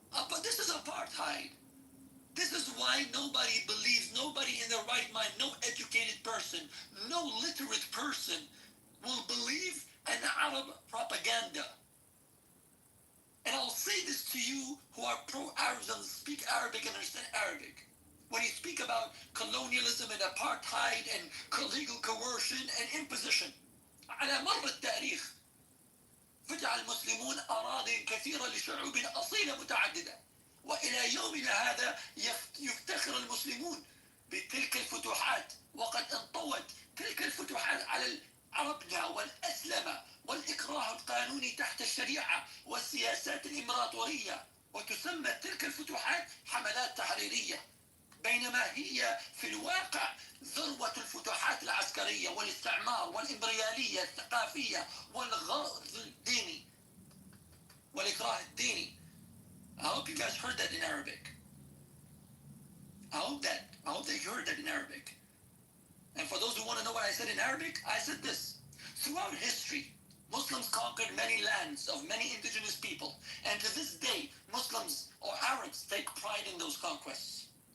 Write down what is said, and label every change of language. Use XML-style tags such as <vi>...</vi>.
<en>But this is apartheid. This is why nobody believes, nobody in their right mind, no educated person, no literate person will believe an Arab propaganda. And I'll say this to you who are pro-Arabs and speak Arabic and understand Arabic. When you speak about colonialism and apartheid and legal coercion and imposition,</en> <ar>على مر التاريخ فتح المسلمون أراضٍ كثيرة لشعوب أصيلة متعددة، وإلى يومنا هذا يفتخر المسلمون بتلك الفتوحات، وقد انطوت تلك الفتوحات على عربنا والأسلمة والإكراه القانوني تحت الشريعة والسياسات الإمبراطورية، وتسمى تلك الفتوحات حملات تحريرية، بينما هي في الواقع ذروة الفتوحات العسكرية والاستعمار والإمبريالية الثقافية والغرض الديني والإكراه الديني.</ar> <en>I hope you guys heard that in Arabic. I hope that you heard that in Arabic. And for those who want to know what I said in Arabic, I said this. Throughout history, Muslims conquered many lands of many indigenous people. And to this day, Muslims or Arabs take pride in those conquests.</en>